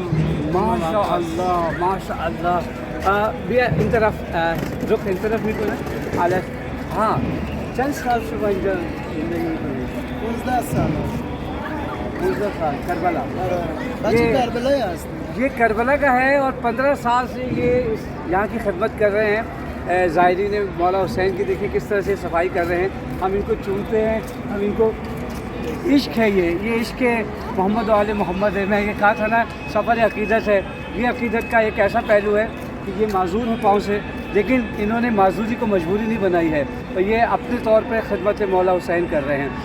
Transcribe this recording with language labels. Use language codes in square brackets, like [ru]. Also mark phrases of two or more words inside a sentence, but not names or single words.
[fa] ماشاءالله ماشاءالله. بیا این طرف، رخ این طرف میکنه. چند سال شما اینجا زندگی میکنید؟ 15 سال. 15 سال کربلا. بچه [ur] یہ- [fa] کربلایی هست. [ur] یہ کربلا کا ہے اور 15 سال سے یہ یہاں کی خدمت کر رہے ہیں۔ زائرین مولا حسین کی دیکھیں کس طرح سے صفائی کر رہے ہیں۔ ہم ان کو چومتے ہیں، ہم ان کو عشق ہے، یہ عشق محمد و آل محمد ہے۔ میں یہ کہا تھا نا، سفر عقیدت ہے۔ یہ عقیدت کا ایک ایسا پہلو ہے کہ یہ معذور ہیں پاؤں سے، لیکن انہوں نے معذوری کو مجبوری نہیں بنائی ہے، تو یہ اپنے طور پہ خدمت مولا حسین کر رہے ہیں۔